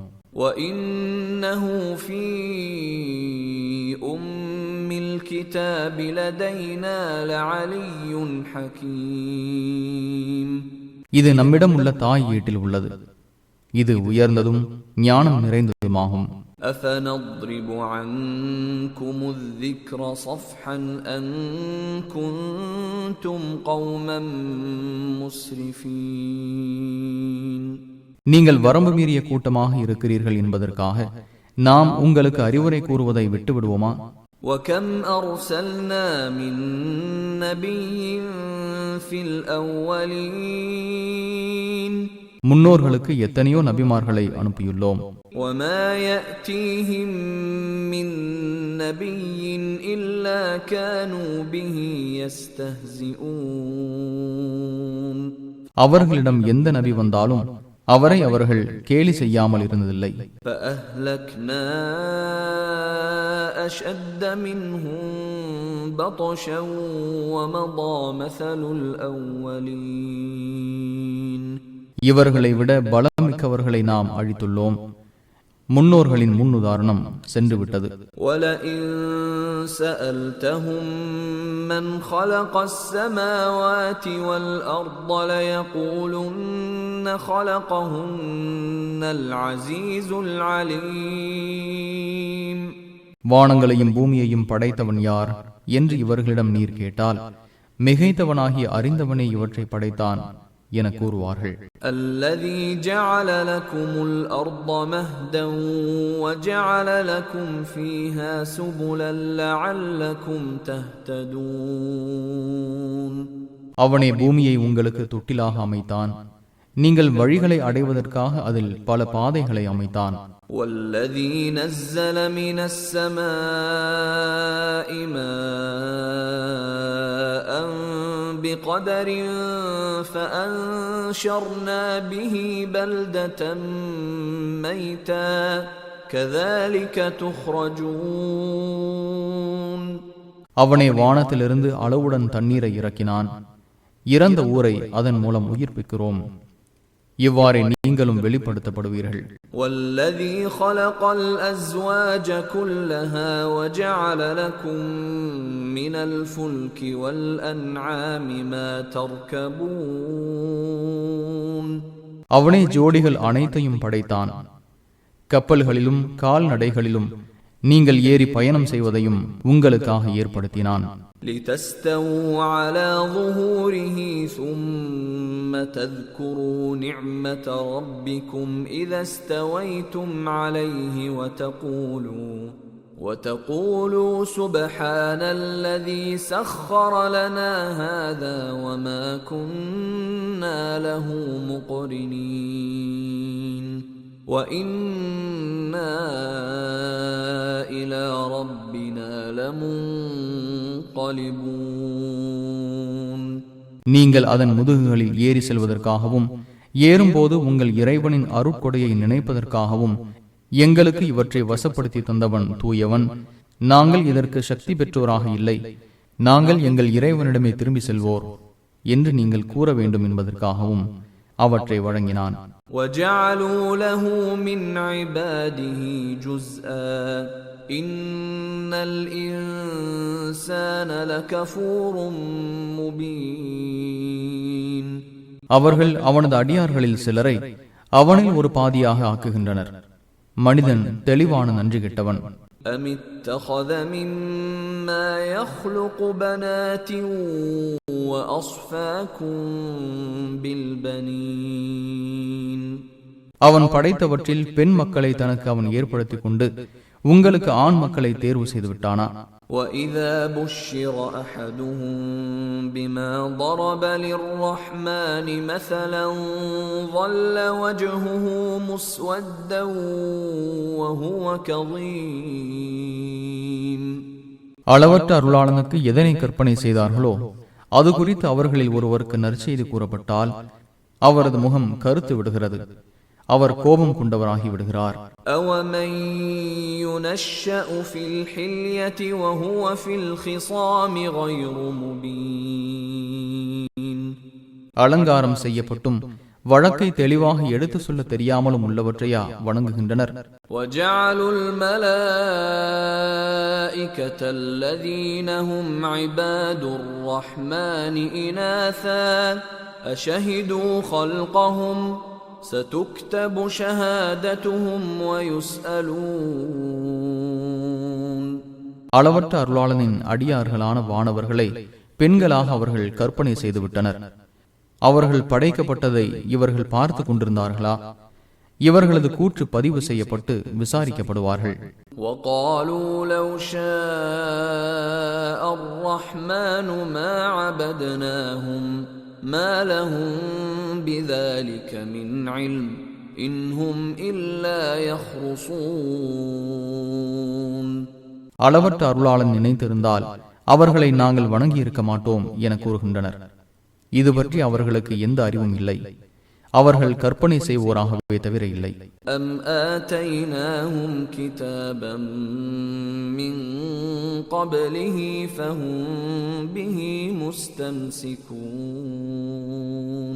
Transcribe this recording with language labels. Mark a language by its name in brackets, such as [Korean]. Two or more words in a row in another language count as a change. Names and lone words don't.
[Arabic] وإنه في أم الكتاب لدينا لعلي حكيم. [Tamil] இது நம்மிடம் உள்ள தாய் ஏட்டில் உள்ளது. இது உயர்ந்ததும் ஞானம் நிறைந்ததுமாகும். [Arabic] أفنضرب عنكم الذكر صفحا أن كنتم قوما مسرفين. [Tamil] நீங்கள் வரம்பு மீறிய கூட்டமாக இருக்கிறீர்கள் என்பதற்காக நாம் உங்களுக்கு அறிவுரை கூறுவதை விட்டுவிடுவோமா? [Arabic] وكم أرسلنا من نبي في الأولين. [Tamil] முன்னோர்களுக்கு எத்தனையோ நபிமார்களை அனுப்பியுள்ளோம். [Arabic] وما يأتيهم من نبي إلا كانوا به يستهزئون. [Tamil] அவர்களிடம் எந்த நபி வந்தாலும் அவரை அவர்கள் கேலி செய்யாமல் இருந்ததில்லை. [Arabic] فأهلكنا أشد منهم بطشا ومضى مثل الأولين. [Tamil] இவர்களை விட பலமிக்கவர்களை நாம் அழித்துள்ளோம். முன்னோர்களின் முன்னுதாரணம் சென்றுவிட்டது. [Arabic] وَلَئِن سَأَلْتَهُم مَّنْ خَلَقَ السَّمَاوَاتِ وَالْأَرْضَ لَيَقُولُنَّ خَلَقَهُنَّ الْعَزِيزُ الْعَلِيمُ. [Tamil] வானங்களையும் பூமியையும் படைத்தவன் யார் என்று இவர்களிடம் நீர் கேட்டால், மிகைத்தவனாகிய அறிந்தவனே இவற்றை படைத்தான் என கூறுவார்கள். [Arabic] الذي جعل لكم الأرض مهدا وجعل لكم فيها سبلا لعلكم تهتدون. [Tamil] அவனே பூமியை உங்களுக்கு தொட்டிலாக அமைத்தான். நீங்கள் வழிகளை அடைவதற்காக அதில் பல பாதைகளை அமைத்தான். [Arabic] والذي نزل من السماء ماء بقدر فأنشرنا به بلدة ميتا كذلك تخرجون. [Tamil] அவனே வானத்திலிருந்து அளவுடன் தண்ணீரை இறக்கினான். இறந்த ஊரை அதன் மூலம் உயிர்ப்பிக்கிறோம். இவ்வாறே நீங்களும் வெளிப்படுத்தப்படுவீர்கள். [Arabic] والذي خلق الأزواج كلها وجعل لكم من الفلك والأنعام ما تركبون. [Tamil] அவனே ஜோடிகள் அனைத்தையும் படைத்தான். கப்பல்களிலும் கால்நடைகளிலும் நீங்கள் ஏறி பயணம் செய்வதையும் உங்களுக்காக ஏற்படுத்தினான். [Arabic] لتستووا على ظهوره ثم تذكروا نعمة ربكم إذا استويتم عليه وتقولوا سبحان الذي سخر لنا هذا وما كنا له مقرنين وإنا إلى ربنا لمنقلبون. [Tamil] நீங்கள் அதன் முதுகுகளில் ஏறி செல்வதற்காகவும் ஏறும்போது உங்கள் இறைவனின் அருட்கொடையை நினைப்பதற்காகவும் எங்களுக்கு இவற்றை வசப்படுத்தி தந்தவன் தூயவன். நாங்கள் இதற்கு சக்தி பெற்றோராக இல்லை. நாங்கள் எங்கள் இறைவனிடமே திரும்பி செல்வோர் என்று நீங்கள் கூற வேண்டும் என்பதற்காகவும் அவற்றை வழங்கினான். [Arabic] وَجَعَلُوا لَهُ مِنْ عِبَادِهِ جُزْءًا إِنَّ الْإِنسَانَ لَكَفُورٌ مُبِينٌ. [Tamil] அவர்கள் அவனது அடியார்களில் சிலரை அவனில் ஒரு பாதியாக ஆக்குகின்றனர். மனிதன் தெளிவான நன்றி கெட்டவன். [Arabic] أَمِ اتَّخَذَ مِمَّا يَخْلُقُ بَنَاتٍ وَأَصْفَاكُمْ بِالْبَنِينَ. [Tamil] அவன் படைத்தவற்றில் பெண் மக்களை தனக்கு அவன் ஏற்படுத்திக் கொண்டு உங்களுக்கு ஆண் மக்களை தேர்வு செய்து விட்டானா? [Arabic] وَإِذَا بُشِّرَ أَحَدُهُم بِمَا ضَرَبَ لِلرَّحْمَنِ مَثَلًا ظَلَّ وَجْهُهُ مُسْوَدًّا وَهُوَ كَظِيمٌ. [Tamil] அளவற்ற அருளாளனுக்கு எதனை கற்பனை செய்தார்களோ அது குறித்து அவர்களில் ஒருவருக்கு நற்செய்தி கூறப்பட்டால் அவரது முகம் கருத்து விடுகிறது, அவர் கோபம் கொண்டவராகி விடுகிறார். [Arabic] أَوَمَن يُنَشَّأُ فِي الْحِلْيَةِ وَهُوَ فِي الْخِصَامِ غَيْرُ مُبِينٍ. [Tamil] அலங்காரம் செய்யப்பட்டும் வழக்கை தெளிவாக எடுத்து சொல்ல தெரியாமலும் உள்ளவற்றையா வணங்குகின்றனர்? [Arabic] وَجَعَلُوا الْمَلَائِكَةَ الَّذِينَ هُمْ عِبَادُ الرَّحْمَنِ إِنَاثًا أَشَهِدُوا خَلْقَهُمْ سَتُكْتَبُ شَهَادَتُهُمْ وَيُسْأَلُونَ. [Tamil] அளவற்ற அருளாளனின் அடியார்களான வானவர்களை பெண்களாக அவர்கள் கற்பனை செய்துவிட்டனர். அவர்கள் படைக்கப்பட்டதை இவர்கள் பார்த்து கொண்டிருந்தார்களா? இவர்களது கூற்று பதிவு செய்யப்பட்டு விசாரிக்கப்படுவார்கள். [Arabic] وَقَالُوا لَوْ شَاءَ الرَّحْمَنُ مَا عَبَدْنَاهُمْ مَا لَهُمْ بِذَلِكَ مِنْ عِلْمٍ إِنْ هُمْ إِلَّا يَخْرُصُونَ. [Tamil] அளவற்ற அருளாளன் நினைத்திருந்தால் அவர்களை நாங்கள் வணங்கி இருக்க மாட்டோம் என கூறுகின்றனர். இது பற்றி அவர்களுக்கு எந்த அறிவும் இல்லை, அவர்கள் கற்பனை செய்வோராகவே தவிர இல்லை. [Arabic] أم آتيناهم كتابا من قبله فهم به مستمسكون.